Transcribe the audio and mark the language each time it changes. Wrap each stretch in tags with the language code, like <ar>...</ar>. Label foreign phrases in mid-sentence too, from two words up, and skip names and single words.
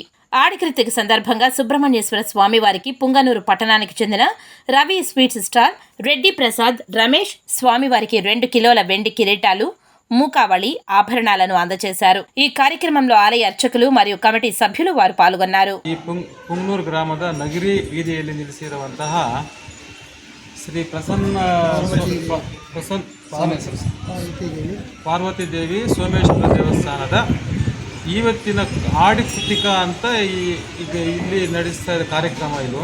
<te>ఆడికృతిక సందర్భంగా సుబ్రహ్మణ్యేశ్వర స్వామివారికి పుంగనూరు పట్టణానికి చెందిన రవి స్వీట్స్ స్టాల్ రెడ్డి ప్రసాద్ రమేష్ స్వామివారికి 2 కిలోల వెండి కిరీటాలు, మూకావళి ఆభరణాలను అందజేశారు. ఈ కార్యక్రమంలో ఆలయ అర్చకులు మరియు కమిటీ సభ్యులు వారు పాల్గొన్నారు.</te> <kn>ಈ ಪುಂಗನೂರು ಗ್ರಾಮದ ನಗರಿ ಬೀದಿಯಲ್ಲಿ ನಿಲ್ಲಿಸಿರುವಂತಹ ಶ್ರೀ ಪ್ರಸನ್ನ ಪಾರ್ವತಿ ದೇವಿ ಸೋಮೇಶ್ವರ ದೇವಸ್ಥಾನದ ಇವತ್ತಿನ ಆಡಿಕೃತಿಕ ಅಂತ ಈಗ ಇಲ್ಲಿ ನಡೆಸ್ತಾ ಇರೋ ಕಾರ್ಯಕ್ರಮ ಇದು.</kn>